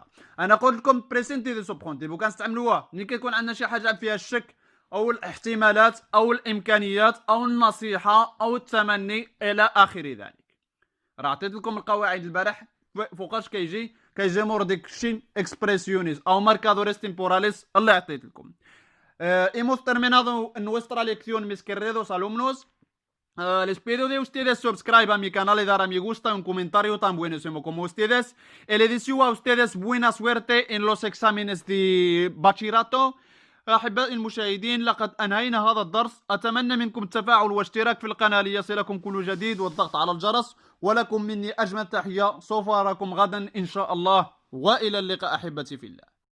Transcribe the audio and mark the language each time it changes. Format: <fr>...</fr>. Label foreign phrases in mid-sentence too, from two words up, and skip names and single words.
<ar>انا قلت لكم</ar> <es>presente de subjuntivo</es> <ar>وكنستعملوها ملي كيكون عندنا شي حاجه فيها الشك او الاحتمالات او الامكانيات او النصيحه او التمني الى اخر ذلك. راه عطيت لكم القواعد البارح فوقاش كيجي مور ديك شين</ar> <es>expresiones o marcadores temporales</es> <ar>اللي عطيت لكم.</ar> <es>hemos terminado nuestra lección, mis queridos alumnos. Les pido de ustedes subscribe a mi canal y dar a me gusta, un comentario tan buenísimo como ustedes. Y le deseo a ustedes buena suerte en los exámenes de bachillerato.</es> <ar>أحبائي المشاهدين، لقد أنهينا هذا الدرس. أتمنى منكم التفاعل والاشتراك في القناة ليصلكم كل جديد والضغط على الجرس. ولكم مني أجمل تحية، سوف أراكم غدا إن شاء الله، وإلى اللقاء أحبتي في الله.</ar>